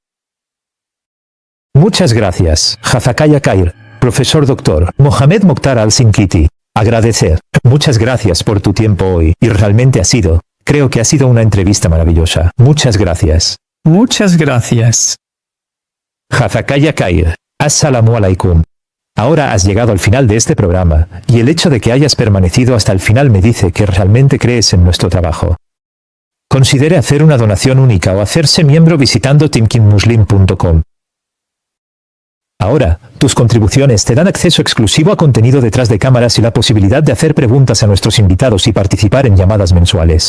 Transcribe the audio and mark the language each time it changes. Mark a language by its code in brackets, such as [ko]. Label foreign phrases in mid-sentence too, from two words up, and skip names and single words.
[es] muchas gracias, [ar] جزاك خير, [es] profesor Dr. Mohamed Mokhtar Al-Sinkiti. Agradecer. Muchas gracias por tu tiempo hoy, y realmente creo que ha sido una entrevista maravillosa. Muchas gracias. Muchas gracias. [ar] جزاك خير. السلام عليكم. [es] Ahora has llegado al final de este programa, y el hecho de que hayas permanecido hasta el final me dice que realmente crees en nuestro trabajo. Considere hacer una donación única o hacerse miembro visitando timkinmuslim.com. Ahora, tus contribuciones te dan acceso exclusivo a contenido detrás de cámaras y la posibilidad de hacer preguntas a nuestros invitados y participar en llamadas mensuales.